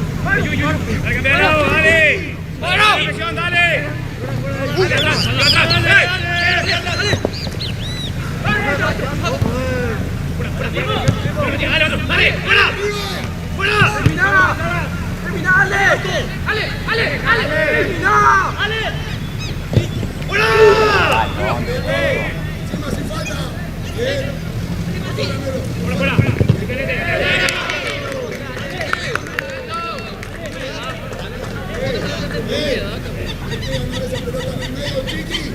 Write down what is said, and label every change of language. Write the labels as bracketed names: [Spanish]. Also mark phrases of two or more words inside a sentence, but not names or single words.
[Spanish] Dale, cambiar de lado, dale. Dale, presión, dale. Dale, atrás, atrás, dale. Dale, fuera. Fuera. ¡Termina! ¡Ale! ¡Ale! ¡Ale! ¡Ale! ¡Termina! ¡Ale! ¡Fuera! Encima sin falta. Bien. Fuera, fuera. Hay que ganar esa pelota en el medio, Chiqui.